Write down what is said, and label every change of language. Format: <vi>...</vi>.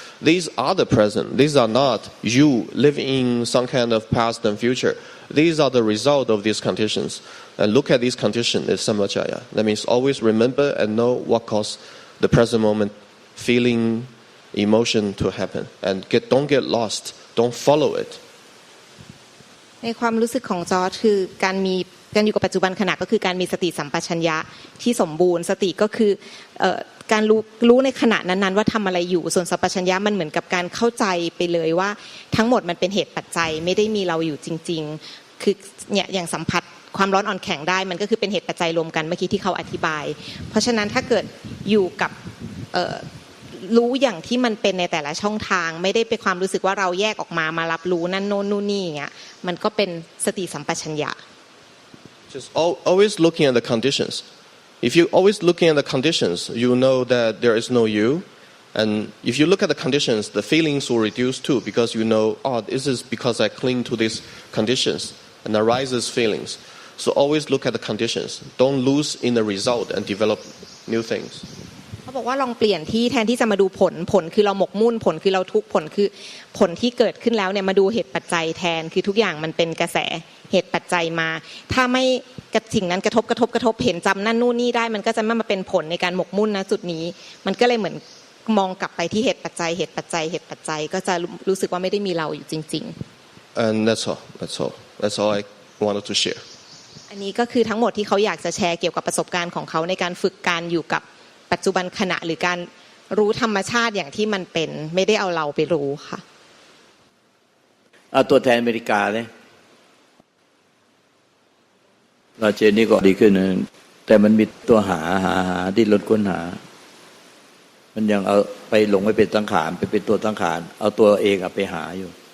<en>These are the present. These are not you living in some kind of past and future. These are the result of these conditions. And look at these conditions is sampachaya. That means always remember and know what caused the present moment, feeling, emotion to happen. And don't get lost. Don't follow it.</en> <th>ในความรู้สึกของจอร์จคือการอยู่กับปัจจุบันขณะก็คือการมีสติสัมปชัญญะที่สมบูรณ์สติก็คือการรู้ในขณะนั้นๆว่าทำอะไรอยู่ส่วนสัมปชัญญะมันเหมือนกับการเข้าใจไปเลยว่าทั้งหมดมันเป็นเหตุปัจจัยไม่ได้มีเราอยู่จริงๆคือเนี่ยอย่างสัมผัสความร้อนอ่อนแข็งได้มันก็คือเป็นเหตุปัจจัยรวมกันเมื่อกี้ที่เขาอธิบายเพราะฉะนั้นถ้าเกิดอยู่กับ รู้อย่างที่มันเป็นในแต่ละช่องทางไม่ได้เป็นความรู้สึกว่าเราแยกออกมารับรู้นั่นโน่นนู่นนี่อย่างเงี้ยมันก็เป็นสติสัมปชัญญะ</th> <en>Just always looking at the conditions. If you always looking at the conditions, you know that there is no you. And if you look at the conditions, the feelings will reduce too because you know, this is because I cling to these conditions and arises feelings. So always look at the conditions. Don't lose in the result and develop new things.</en> <th>เขาบอกว่าลองเปลี่ยนที่แทนที่จะมาดูผลคือเราหมกมุ่นผลคือเราทุกข์ผลคือผลที่เกิดขึ้นแล้วเนี่ยมาดูเหตุปัจจัยแทนคือทุกอย่างมันเป็นกระแสเหตุปัจจัยมาถ้าไม่ สิ่งนั้นกระทบเห็นจำนั่นนู่นนี่ได้มันก็จะไม่มาเป็นผลในการหมกมุ่นนะจุดนี้มันก็เลยเหมือนมองกลับไปที่เหตุปัจจัยก็จะรู้สึกว่าไม่ได้มีเราอยู่จริงๆ</th> <en>And that's all I wanted to share</en> <th>อันนี้ก็คือทั้งหมดที่เขาอยากจะแชร์เกี่ยวกับประสบการณ์ของเขาในการฝึกการอยู่กับปัจจุบันขณะหรือการรู้ธรรมชาติอย่างที่มันเป็นไม่ได้เอาเราไปรู้ค่ะ เอาตัวแทนอเมริกาเลยราเชนนี่ก็ดีขึ้นนะแต่มันมีตัวหาที่ลดค้นหามันยังเอาไปหลงไปเป็นสังขารไปเป็นตัวสังขารเอาตัวเองไปหาอยู่</th>